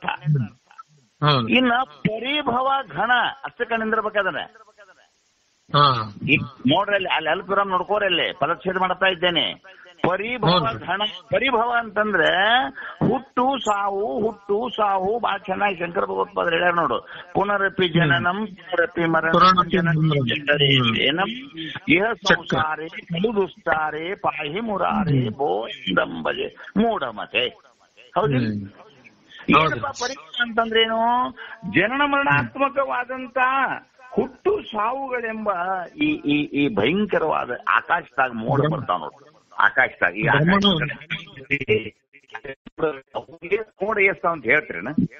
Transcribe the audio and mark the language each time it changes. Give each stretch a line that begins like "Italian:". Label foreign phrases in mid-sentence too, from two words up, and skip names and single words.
Kannada: ಇನ್ನ ಪರಿಭವ ಘನ ಅಷ್ಟಕ್ಕೆ ನಿಂದಿರ್ಬೇಕಾದ್ರೆ ನೋಡ್ರಲ್ಲಿ ಅಲ್ಲಿ ಅಲ್ಪುರಂ ನೋಡ್ಕೋರಲ್ಲಿ ಪದಚ್ಛೇದ ಮಾಡ್ತಾ ಇದ್ದೇನೆ. ಪರಿಭವ ಘನ, ಪರಿಭವ ಅಂತಂದ್ರೆ ಹುಟ್ಟು ಸಾವು, ಹುಟ್ಟು ಸಾವು. ಬಹಳ ಚೆನ್ನಾಗಿ ಶಂಕರ ಭಗವತ್ಪಾದರು ಹೇಳ್ಯಾರ ನೋಡು.
Sanskrit: ಪುನರಪಿ ಜನನಂ ಪುನರಪಿ ಮರಣಂ ಜನನಂ ಇಹ ಸಂಸಾರೇ ಖಲು ದುಸ್ತಾರೆ ಪಾಹಿ ಮುರಾರೇ ಬೋಂದಂಬಜೆ ಮೂಢಮತೆ.
Kannada: ಹೌದು. ಏನಪ್ಪ ಪರಿಭವ ಅಂತಂದ್ರೇನು? ಜನನ ಮರಣಾತ್ಮಕವಾದಂತ ಹುಟ್ಟು ಸಾವುಗಳೆಂಬ ಈ ಭಯಂಕರವಾದ ಆಕಾಶದಾಗ ಮೋಡ ಬರ್ತಾವ ನೋಡ್ರಿ. ಆಕಾಶದಾಗ ಈ ಮೋಡ ಎಸ್ತಾವ ಅಂತ ಹೇಳ್ತೀರೇನ?